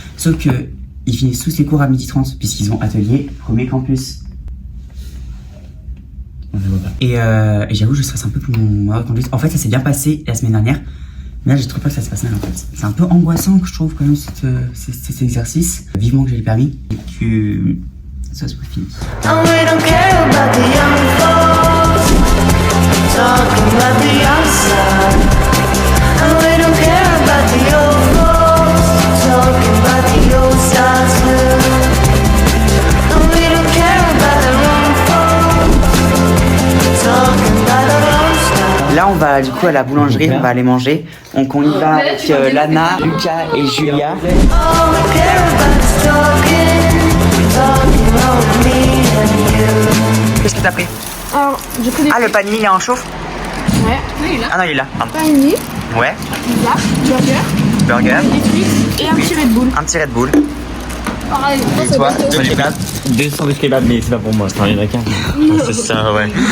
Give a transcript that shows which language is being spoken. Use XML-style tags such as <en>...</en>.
<fr>Sauf que ils finissent tous les cours à 12h30 puisqu'ils ont atelier premier campus. On ne voit pas. Et j'avoue, je stresse un peu pour mon heure de conduite. En fait, ça s'est bien passé la semaine dernière. Mais là, j'ai trop peur que ça se passe mal en fait. C'est un peu angoissant que je trouve quand même cet exercice. Vivement que j'ai le permis et que ça soit fini.</fr> <en>And we don't care about the young folks talking about the outside. And we don't care about the old folks talking about the old side too. And we don't care about the wrong folks talking about the wrong style.</en> <fr>Là, on va du coup à la boulangerie, on va aller manger. Donc, on y va avec Lana, Lucas et Julia.</fr> <en>All we care about is talking about me and you.</en> <fr>Qu'est-ce que t'as pris? Alors, j'ai pris des Ah, le panini, il est en chauffe? ouais, il est là. Ah non, il est là. Pardon. Panini, Ouais, pizza, burger, burger, des frites et un petit Red Bull. un petit Red Bull. Pareil, Et toi, J'ai pris 2 sandwichs kebab, mais c'est pas pour moi, c'est un qu'un. C'est ça, ouais.</fr>